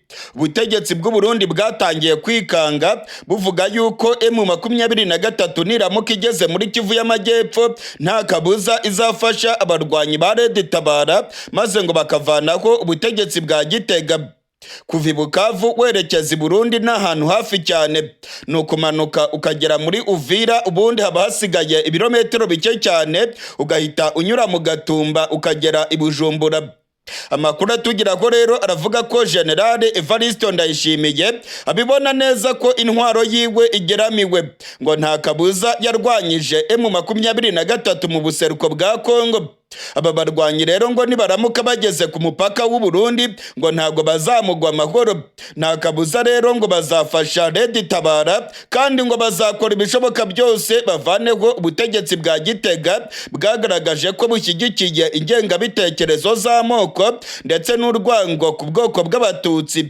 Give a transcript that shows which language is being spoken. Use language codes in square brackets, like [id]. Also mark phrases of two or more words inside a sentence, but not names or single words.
[rw] Ubutegetsi bw'u Burundi bwatangiye kwikanga buvuga yuko M23 niramuka igeze muri Kivu y'Amajyepfo nta kabuza izafasha abarwanyi ba Red Tabara maze ngo bakavanaho ubutegetsi bwa Gitega. Kuva i Bukavu werekeza i Burundi ni ahantu hafi cyane, ni ukumanuka ukagera muri Uvira, ubundi haba hasigaye ibirometero bike cyane ugahita unyura mu Gatumba ukagera i Bujumbura. Amakuru atugeraho rero aravuga ko General Ejo Ndayishimiye abibona neza ko intwaro yiwe igeramiwe, ngo nta kabuza yarwanyije M23 mu buseruko bwa Kongo. Aba barwanyi rero ngo nibaramuka bageze ku mupaka w'u Burundi ngo ntago bazamugwa amahoro, nta kabuza rero ngo bazafasha Red Tabara kandi ngo bazakora ibishoboka byose bavaneho ubutegetsi bwa Gitega bwagaragaje ko bushyigikiye ingengabitekerezo z'amoko ndetse n'urwango ku bwoko bw'Abatutsi.